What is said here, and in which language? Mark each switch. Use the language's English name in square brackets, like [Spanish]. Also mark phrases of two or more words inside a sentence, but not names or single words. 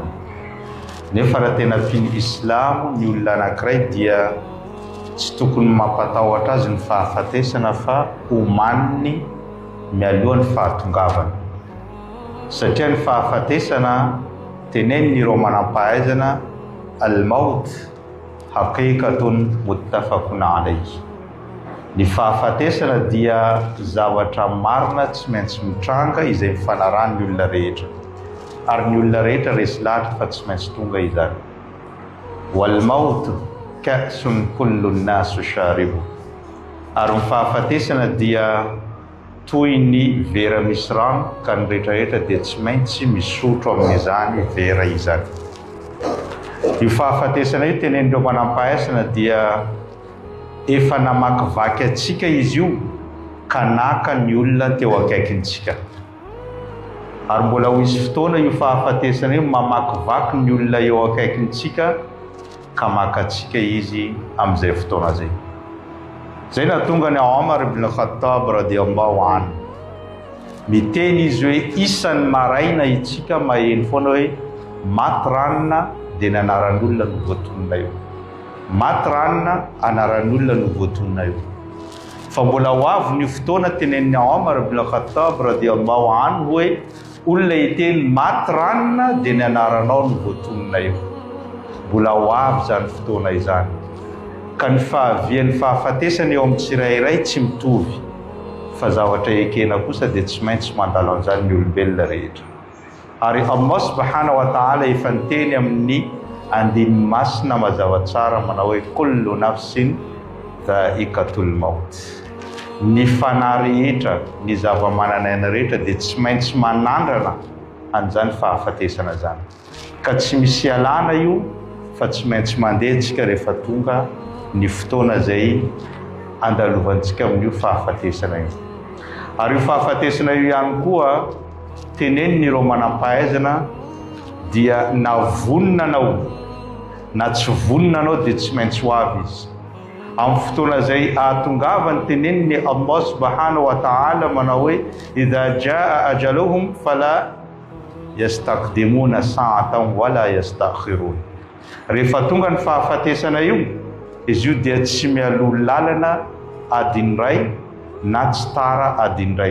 [Malagasy] Nefa raha tena piny Islamo ny olona anankiray dia tsy tokony mampatahotra azy ny fahafatesana fa omaniny mialohan'ny fahatongavana. Satria ny fahafatesana tenenin'ireo manam-pahaizana [Arabic] الموت حقيقة متفق عليه. [Malagasy] Ny fahafatesana dia zavatra marina tsy maintsy mitranga izay mifanaran'ny olona rehetra. Ary ny olona rehetra resy lahatra fa tsy maintsy tonga izany. [Arabic] والموت كأس كل الناس شاربه. [Malagasy] Ary ny fahafatesana dia toy ny vera misy rano ka ny rehetrarehetra dia tsy maintsy misotro amin'izany vera izany. Io fahafatesana io tenenindreo manam-pahaizana dia efa namakivaky atsika izy io ka naka ny olona teo akaikintsika. Ary mbola ho isy fotoana io fahafatesana io mamakivaky ny olona eo akaikintsika ka makatsika izy amin'izay fotoana zay. Zay nahatonga ny Omar ibn Khattab [Arabic] رضي الله عنه [Malagasy] miteny izy hoe isan'ny maraina itsika maheno foana hoe maty ranona dia ny anaran'olona no voatonona eo. Maty ranona anaran'olona no voatonona eo. Fa mbola ho avy ny fotoana tenen'ny Omar ibn Khattab [Arabic] رضي الله عنه [Malagasy] hoe olona hiteny maty ranona dia ny anaranao no voatonona eo. Mbola ho avy zany fotoana izany. Ka ny fahavian'ny fahafatesana eo amin'ny tsirairay tsy mitovy, fa zavatra ekena kosa dia tsy maintsy mandalo an'izany ny olombelona rehetra. Ary [Arabic] الله سبحانه وتعالى [Malagasy] efa niteny amin'ny andiny masina mazava tsara manao hoe [Arabic] كل نفس ذائقة الموت. [Malagasy] Ny fanahy rehetra, ny zava-mananaina rehetra dia tsy maintsy manandrana an'izany fahafatesana zany. Ka tsy misy alana io fa tsy maintsy mandeha tsika rehefa tonga ny fotoana zay andalovantsika amin'io fahafatesana io. Ary io fahafatesana io ihany koa tenenin'ireo manam-pahaizana dia na vonina anao na tsy vonina anao dia tsy maintsy ho avy izy. Amin'ny fotoana zay ahatongavany teneniny [Arabic] الله سبحانه وتعالى [Malagasy] manao hoe [Arabic] إذا جاء أجلهم فلا يستقدمون ساعة ولا يستأخرون. [Malagasy] Rehefa tonga ny fahafatesana io, izy io dia tsy mialoha lalana adiny ray na tsy tara adiny ray.